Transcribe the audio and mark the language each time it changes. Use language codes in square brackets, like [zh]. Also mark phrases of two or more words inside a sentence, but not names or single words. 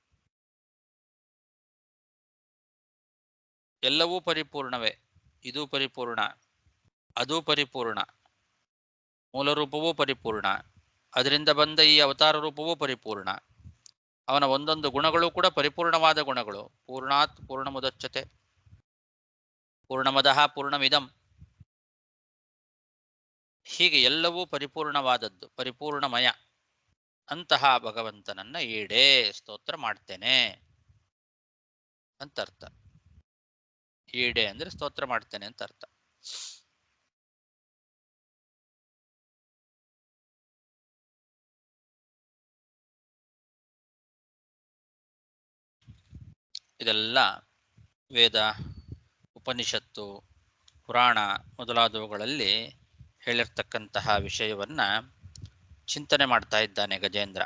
[kn] ಎಲ್ಲವೂ ಪರಿಪೂರ್ಣವೇ. ಇದು ಪರಿಪೂರ್ಣ, ಅದು ಪರಿಪೂರ್ಣ, ಮೂಲ ರೂಪವೂ ಪರಿಪೂರ್ಣ, ಅದರಿಂದ ಬಂದ ಈ ಅವತಾರ ರೂಪವೂ ಪರಿಪೂರ್ಣ. ಅವನ ಒಂದೊಂದು ಗುಣಗಳು ಕೂಡ ಪರಿಪೂರ್ಣವಾದ ಗುಣಗಳು. [sa] ಪೂರ್ಣಾತ್ ಪೂರ್ಣಮುದಚ್ಯತೆ ಪೂರ್ಣಮದಃ ಪೂರ್ಣಮಿದಂ. [kn] ಹೀಗೆ ಎಲ್ಲವೂ ಪರಿಪೂರ್ಣವಾದದ್ದು, ಪರಿಪೂರ್ಣಮಯ. ಅಂತಹ ಭಗವಂತನನ್ನ ಈಡೇ ಸ್ತೋತ್ರ ಮಾಡ್ತೇನೆ ಅಂತ ಅರ್ಥ. ಈಡೆ ಅಂದ್ರೆ ಸ್ತೋತ್ರ ಮಾಡ್ತೇನೆ ಅಂತ ಅರ್ಥ. ಇದೆಲ್ಲ ವೇದ, ಉಪನಿಷತ್ತು, ಪುರಾಣ ಮೊದಲಾದವುಗಳಲ್ಲಿ ಹೇಳಿರ್ತಕ್ಕಂತಹ ವಿಷಯವನ್ನ ಚಿಂತನೆ ಮಾಡ್ತಾ ಇದ್ದಾನೆ ಗಜೇಂದ್ರ.